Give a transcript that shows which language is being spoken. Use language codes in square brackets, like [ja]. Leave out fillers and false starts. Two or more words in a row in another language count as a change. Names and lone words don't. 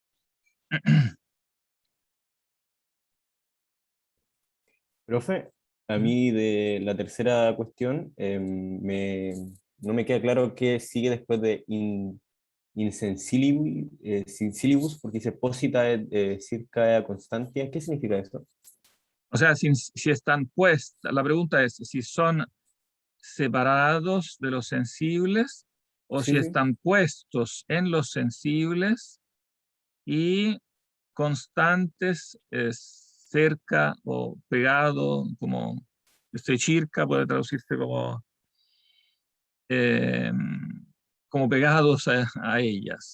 [es] Profe, a mí de la tercera cuestión no me queda claro qué sigue después de insensilibus, porque dice [la] posita circa constantia. [es] ¿Qué significa esto? O sea, si están puestas, la pregunta es si son separados de los sensibles o Sí, si sí. están puestos en los sensibles y constantes cerca o pegado, como circa puede traducirse eh, como pegados a ellas.